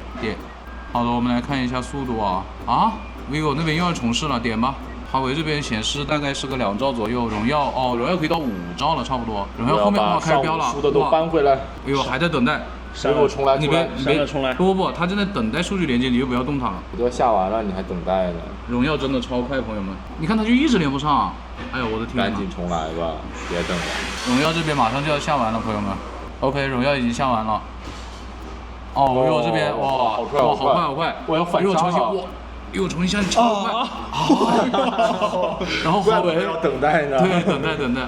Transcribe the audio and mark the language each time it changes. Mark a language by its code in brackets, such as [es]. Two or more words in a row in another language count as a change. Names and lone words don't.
[zh] 點。好的，我們來看一下速度啊。vivo 那邊又要重試了，點吧。華為這邊顯示大概是個2兆左右，榮耀可以到5兆了，差不多。榮耀後面開始飆了，輸的都搬回來。還在等待。我重來，你別重來。不，他正在等待數據連接，你就不要動它了。我都要下完了，你還等待呢。榮耀真的超快，朋友們，你看它就一直連不上。哎呦，我的天！趕緊重來吧，別等了。榮耀這邊馬上就要下完了，朋友們。OK， 榮耀已經下完了。vivo這邊好快！我要反殺了。又重新下，超快。然後華為要等待呢。對，等待。